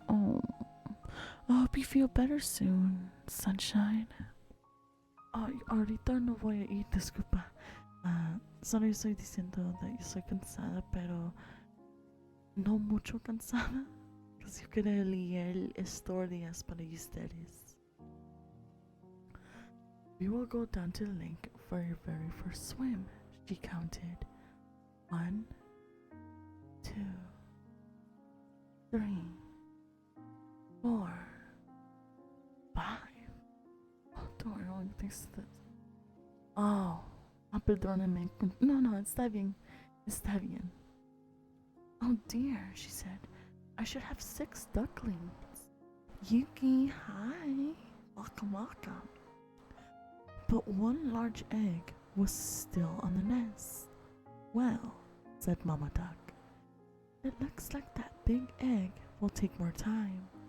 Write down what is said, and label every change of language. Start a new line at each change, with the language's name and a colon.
English: Oh, I hope you feel better soon, sunshine.
Spanish: Ahorita no voy a ir, disculpa. Solo estoy diciendo que yo soy cansada, pero no mucho cansada. Porque yo quería leer historias para ustedes.
English: We will go down to the lake for your very first swim, she counted. 1, 2, 3, 4, 5. Oh, don't worry, only thinks that.
Spanish: Oh, perdóname. No, está bien.
English: Oh dear, she said. I should have 6 ducklings. Yuki, hi. Welcome, welcome. But one large egg was still on the nest. Well, said Mama Duck, it looks like that big egg will take more time.